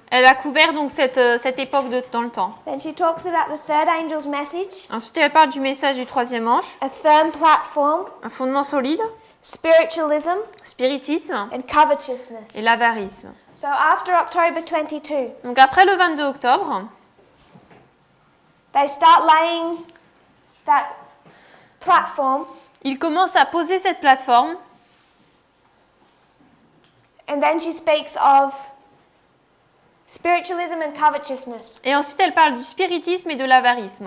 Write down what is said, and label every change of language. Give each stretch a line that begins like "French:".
French: Elle a couvert donc cette époque dans le temps.
English: Then she talks about the third angel's message,
French: Ensuite, elle parle du message du troisième ange,
English: a firm platform
French: un fondement solide,
English: spiritualism,
French: spiritisme
English: and covetousness.
French: et l'avarisme.
English: So after October 22,
French: Donc après le 22 octobre,
English: they start laying that platform,
French: il commence à poser cette plateforme
English: and then she speaks of spiritualism and covetousness.
French: et ensuite elle parle du spiritisme et de l'avarisme.